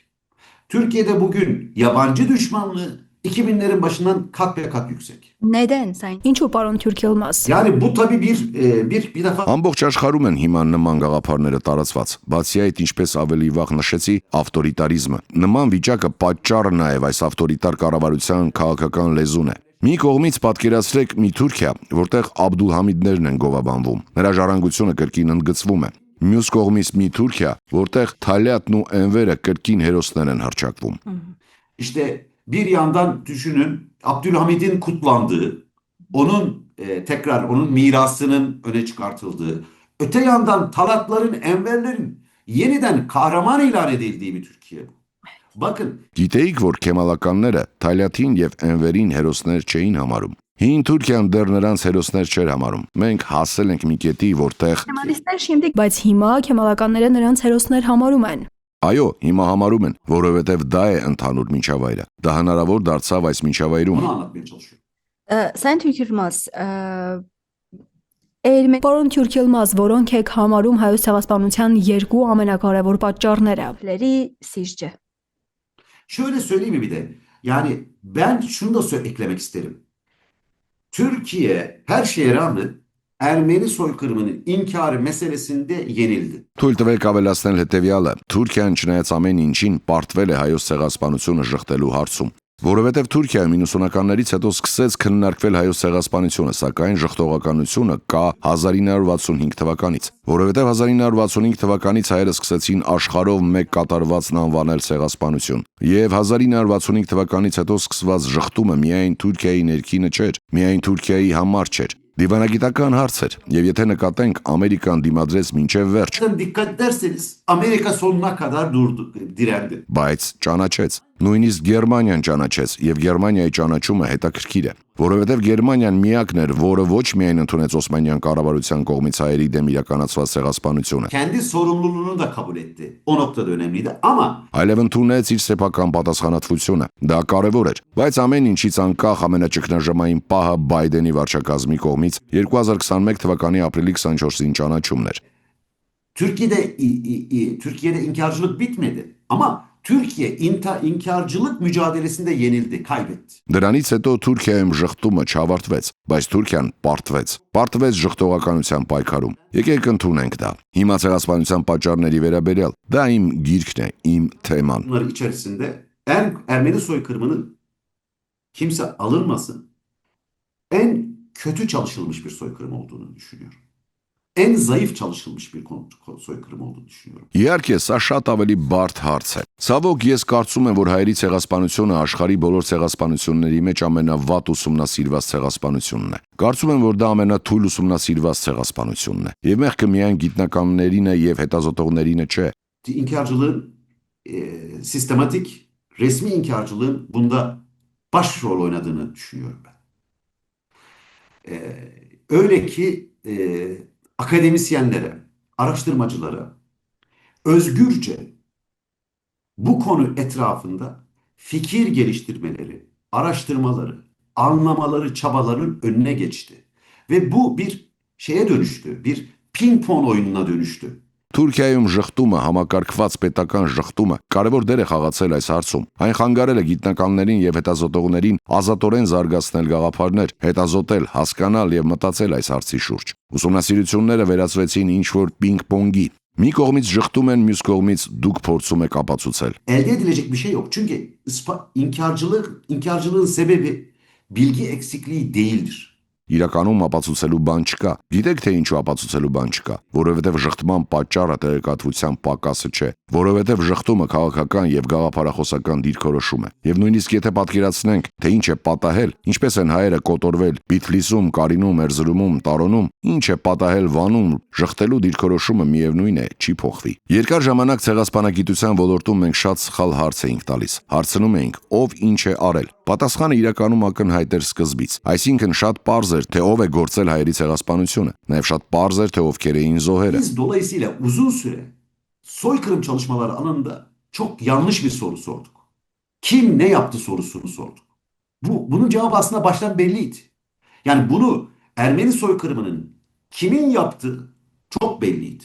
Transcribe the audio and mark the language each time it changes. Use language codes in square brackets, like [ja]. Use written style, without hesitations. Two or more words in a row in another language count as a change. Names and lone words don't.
[tr] Türkiye'de bugün yabancı düşmanlığı 2000'lerin başından kat be kat yüksek. Neden sen? [hy] Ինչու պարոն Թուրք Ելմաս։ [tr] Yani bu tabii bir defa [hy] Ամբողջ աշխարհում են հիմա նման գաղափարները տարածված։ Բացի այդ, ինչպես ավելի վաղ նշեցի, ավտորիտարիզմը։ Նման վիճակը պատճառը նաև այս ավտորիտար կառավարության քաղաքական լեզուն է։ Մի կողմից պատկերացրեք մի Թուրքիա, որտեղ Աբդուլհամիդներն են գովաբանվում։ Նրա ժառանգությունը կրկին ընդգծվում է։ Մյուս կողմից մի Թուրքիա, որտեղ Թալյատն ու Էնվերը կրկին հերոսներ են հռչակվում։ [tr] İşte bir yandan düşünün Abdülhamid'in kutlandığı, onun mirasının öne çıkartıldığı, öte yandan Talatların, Enverlerin yeniden kahraman ilan edildiği bir Türkiye bu. Bakın. [hy] Գիտեիք, որ քեմալականները Թալյատին եւ Էնվերին հերոսներ չէին համարում։ Հին Թուրքիան դեռ նրանց հերոսներ չէր համարում։ Մենք հասել ենք մի կետի, որտեղ Քեմալիստներ շինդիկ, բայց հիմա քեմալականները նրանց հերոսներ համարում են։ Այո, հիմա համարում են, որովհետև դա է ընդհանուր միջավայրը։ Դա հնարավոր դարձավ այս միջավայրում։ [tr] Bunu anlatmaya çalışıyorum. Sen Türk Yılmaz, [hy] Պարոն Թուրք Ելմաս, որոնք եք համարում հայոց ցեղասպանության երկու ամենակարևոր պատճառները։ [tr] Ermenileri sizce? Şöyle söyleyeyim mi bir de? Yani ben şunu da eklemek isterim. Türkiye her şeye rağmen Ermeni soykırımının inkarı meselesinde yenildi. [hy] Թույլ տվեք ավելացնել հետևյալը. Թուրքիան չնայած ամեն ինչին պարտվել է հայոց ցեղասպանությունը շղթելու հարցում։ Որովհետև Թուրքիայում 90-ականներից հետո սկսեց քննարկվել հայոց ցեղասպանությունը, սակայն ժխտողականությունը կա 1965 թվականից։ Որովհետև 1965 թվականից հայերը սկսեցին աշխարհով մեկ կատարվածն անվանել ցեղասպանություն։ Եվ 1965 թվականից հետո սկսված ժխտումը միայն Թուրքիայի ներքինը չէր, միայն Թուրքիայի համար չէր։ Դիվանագիտական հարց էր, եւ եթե նկատենք, Ամերիկան դիմադրեց մինչև վերջ։ [tr] Dikkat ederseniz Amerika sonuna kadar direndi. [hy] Բայց ճանաչեց։ Նույնիսկ Գերմանիան ճանաչեց, եւ Գերմանիայի ճանաչումը հետաքրքիր է, որովհետեւ Գերմանիան միակն էր, որը ոչ միայն ընդունեց Օսմանյան կառավարության կողմից հայերի դեմ իրականացված ցեղասպանությունը, [tr] Kendi sorumluluğunu da kabul etti. O noktada önemliydi ama [hy] այլև ընդունեց իր սեփական պատասխանատվությունը։ Դա կարևոր էր, բայց ամեն ինչից անկախ ամենաճգնաժամային պահը Բայդենի վարչակազմի կողմից 2021 թվականի ապրիլի 24-ին ճանաչումն էր։ [tr] Türkiye'de inkarcılık bitmedi ama Türkiye inkarcılık mücadelesinde yenildi, kaybetti. [hy] Դրանից հետո Թուրքիայում ժխտումը չավարտվեց, բայց Թուրքիան պարտվեց։ Պարտվեց ժխտողականության պայքարում։ Եկեք ընդունենք դա։ Հիմա ցեղասպանության պատճառների վերաբերյալ դա իմ գիրքն է, իմ թեման։ [tr] Bunlar içerisinde Ermeni soykırımının kimse alınmasın en kötü çalışılmış bir soykırım olduğunu düşünüyorum. En zayıf çalışılmış bir soykırım olduğunu düşünüyorum. [hy] Իհարկե, սա շատ ավելի բարդ հարց է։ Ցավոք, ես կարծում եմ, որ հայերի ցեղասպանությունը աշխարհի բոլոր ցեղասպանությունների մեջ ամենավատ ուսումնասիրված ցեղասպանությունն է։ Կարծում եմ, որ դա ամենաթույլ ուսումնասիրված ցեղասպանությունն է։ Եվ մեղքը միայն գիտնականներին է եւ հետազոտողներին չէ։ [tr] İnkarcılığın sistematik, resmi inkarcılığın bunda başrol oynadığını düşünüyorum ben. Öyle ki akademisyenlere, araştırmacılara özgürce bu konu etrafında fikir geliştirmeleri, araştırmaları, anlamaları, çabalarının önüne geçti. Ve bu bir şeye dönüştü, bir ping-pong oyununa dönüştü. [hy] Թուրքիայում ժխտումը, համակարգված պետական ժխտումը կարևոր դեր է խաղացել այս հարցում։ Այն խանգարել է գիտնականներին եւ հետազոտողներին ազատորեն զարգացնել գաղափարներ, հետազոտել, հասկանալ եւ մտածել այս հարցի շուրջ։ Ուսումնասիրությունները վերածվեցին ինչ-որ պինգ-պոնգի։ Մի կողմից ժխտում են, մյուս կողմից դուք փորձում եք ապացուցել։ [tr] Elde edilecek bir şey yok. Çünkü inkarcılığın sebebi bilgi eksikliği değildir. [hy] Իրականում ապացուցելու բան չկա։ Գիտեք թե ինչու ապացուցելու բան չկա, որովհետև ժխտման պատճառը տեղեկատվության պակասը չէ, որովհետև ժխտումը քաղաքական եւ գաղափարախոսական դիրքորոշում է։ Եվ նույնիսկ եթե պատկերացնենք, թե ինչ է պատահել, ինչպես են հայերը կոտորվել Բիթլիսում, Կարինում, Էրզրումում, Տարոնում, ինչ է պատահել Վանում, ժխտելու դիրքորոշումը միևնույն է, չի փոխվի։ Երկար ժամանակ ցեղասպանագիտության ոլորտում մենք շատ սխալ հարց էինք տալիս։ Հարցնում էինք, ով ինչ է արել։ Պատասխանը իրականում ակնհայտ էր սկզբից։ Այսինքն շատ պարզ էր, թե ով է գործել հայերի ցեղասպանությունը, նաև շատ պարզ էր, թե ովքեր էին զոհերը։ [tr] Biz dolayısıyla uzun süre soykırım çalışmaları alanında çok yanlış bir soru sorduk. Kim ne yaptı sorusunu sorduk. Bunun cevabı aslında baştan belliydi. Yani bunu Ermeni soykırımının kimin yaptığı çok belliydi.